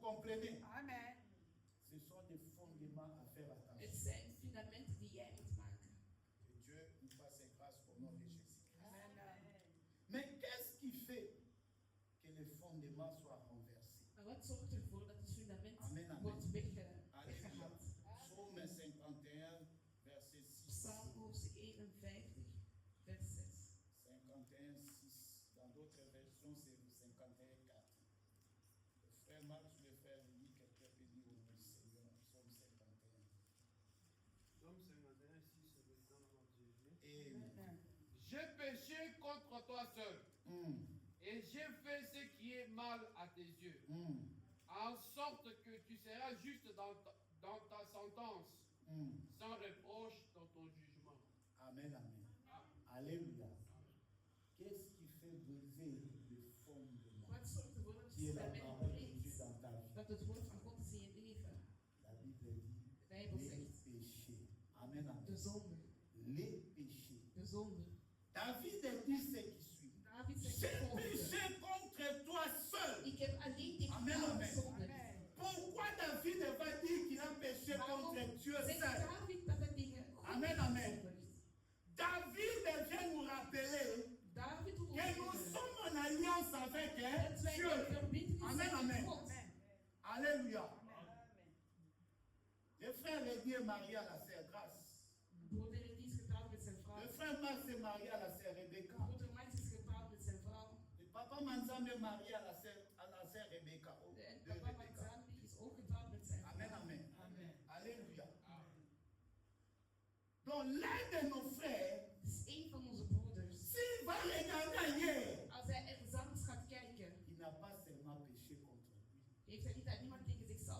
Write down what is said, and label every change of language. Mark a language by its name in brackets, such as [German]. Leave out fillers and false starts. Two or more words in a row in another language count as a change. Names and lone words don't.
[French] comprenez? Amen. Ce sont des fondements à faire [Dutch] Het [French] attention. [Dutch] zijn fundamenten die jij moet maken. [French] Que Dieu nous fasse grâce au nom de Jésus-Christ. Amen. Mais qu'est-ce qui fait que les fondements soient renversés? [Dutch] Maar wat zorgt ervoor dat het fundament [French] Amen, amen. [Dutch] wordt [French] Alléluia. [Dutch] weggehaald? [French] Psaume 51, verset 6. [Dutch] Psalm hoofdstuk 51, vers 6. [French] 51, 6. Dans d'autres versions, c'est 51, 4. Le frère Marc, le frère Louis, quelqu'un peut dire au nom du Seigneur, Psaume 51. Psaume 51, 6, c'est le dans le nom de Jésus. Et J'ai péché contre toi seul, hum, et j'ai fait ce qui est mal à tes yeux, en sorte que tu seras juste dans ta sentence, sans reproche dans ton jugement. Amen, amen. Alléluia. Qu'est-ce qui fait briser le fondement [Dutch] Wat zorgt ervoor dat het [French] qui est la [Dutch] fundament [French] parole de Dieu [Dutch] breekt? [French] dans ta vie? [Dutch] Dat het woord van God is in je leven. [French] La Bible dit [Dutch] De Bijbel [French] les [Dutch] zegt, [French] péchés. Amen, amen. [Dutch] de zonde, [French] Les péchés. [Dutch] de zonde. [French] David dit ce qui suit. [Dutch] David zegt [French] J'ai [Dutch] het volgende. [French] péché contre toi seul. [Dutch] Ik heb alleen tegen [French] Amen, [Dutch] jou [French] amen. [Dutch] gezondigd. [French] Amen. Pourquoi David va dire qu'il a péché [Dutch] Waarom [French] contre Dieu [Dutch] zegt [French] seul? [Dutch] David dat hij tegen God [French] Amen, [Dutch] heeft [French] amen. [Dutch] gezondigd? [French] David vient nous rappeler [Dutch] David doet ons [French] que nous [Dutch] zeggen [French] sommes en alliance avec [Dutch] dat wij [French] Dieu. [Dutch] een verbintenis [French] Amen, [Dutch] zijn [French] amen. [Dutch] met God. [French] Alléluia. Le frère Lévi est marié à la sœur Grâce. [Dutch] Broeder Elie is getrouwd met zijn vrouw. [French] Le frère Max est marié à la sœur Rebecca. [Dutch] Broeder Max is getrouwd met zijn vrouw. [French] Le papa Manzam est marié à la sœur Rebecca. [Dutch] En De papa Rebecca. Manzambi is ook getrouwd met zijn [French] Amen, [Dutch] vrouw. [French] amen. Amen. Alléluia. Donc l'un de nos frères, [Dutch] Het is één van onze broeders. [French] s'il va regarder ailleurs, [Dutch] Als hij ergens anders gaat kijken, [French] il n'a pas seulement péché contre lui. [Dutch] heeft hij niet aan niemand tegen zichzelf